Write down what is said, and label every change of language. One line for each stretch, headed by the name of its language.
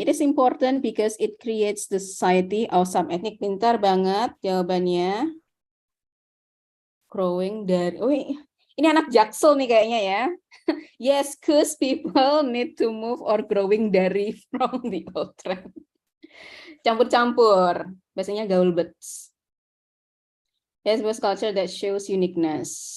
English: It is important because it creates the society of some ethnic.
Indonesian: Pintar banget jawabannya. Growing dari, ini anak Jaksel nih kayaknya ya.
English: Yes, cause people need to move or growing dari from the old trend.
Indonesian: Campur-campur, biasanya gaul bets.
English: Yes, was culture that shows uniqueness.